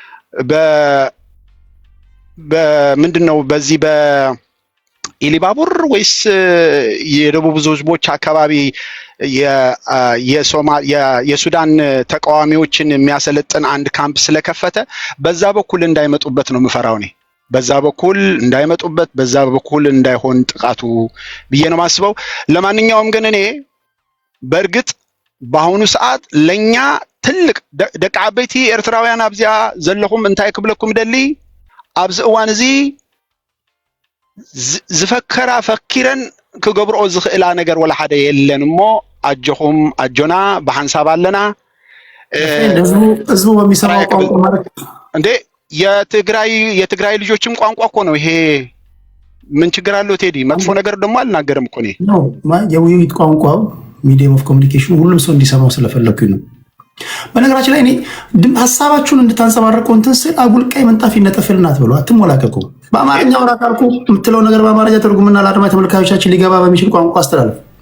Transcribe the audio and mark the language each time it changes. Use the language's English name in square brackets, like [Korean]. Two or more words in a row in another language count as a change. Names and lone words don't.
[Amharic] በምንድነው በዚህ በኢሊባቡር ወይስ የደቡብ ህዝቦች አካባቢ የሱዳን ተቃዋሚዎችን የሚያሰለጥን አንድ ካምፕ ስለከፈተ በዛ በኩል እንዳይመጡበት ነው የምፈራው እኔ። በዛ በኩል እንዳይመጡበት፣ በዛ በኩል እንዳይሆን ጥቃቱ ብዬ ነው ማስበው። ለማንኛውም ግን እኔ በእርግጥ በአሁኑ ሰዓት ለኛ ትልቅ [Tigrinya] ደቂ ዓበይቲ ኤርትራውያን አብዚያ ዘለኹም እንታይ ክብለኩም ደሊ ኣብዚ እዋን እዚ ዝፈከራ ፈኪረን ክገብርኦ ዝኽእላ ነገር ወላ ሓደ የለን እሞ አጀኹም አጆና በሐንሳብ አለና [Amharic] ህዝቡ በሚሰማው ቋንቋ ማለት እንዴ የትግራይ ልጆችም ቋንቋ እኮ ነው ይሄ። ምን ችግር አለው ቴዲ? መጥፎ ነገር ደግሞ አልናገርም እኮ እኔ። ነው የውይይት ቋንቋው [English] medium of communication [Amharic] ሁሉም ሰው እንዲሰማው ስለፈለኩኝ ነው። በነገራችን ላይ እኔ ሐሳባችሁን እንድታንጸባርቁ እንትን ስል አጉል ቀይ ምንጣፍ ይነጠፍልና አትበሉ፣ አትሞላቀቁ። በአማርኛ ወራ ካልኩ የምትለው ነገር በአማርኛ ተርጉምና ለአድማጭ ተመልካቾቻችን ሊገባ በሚችል ቋንቋ አስተላልፍ።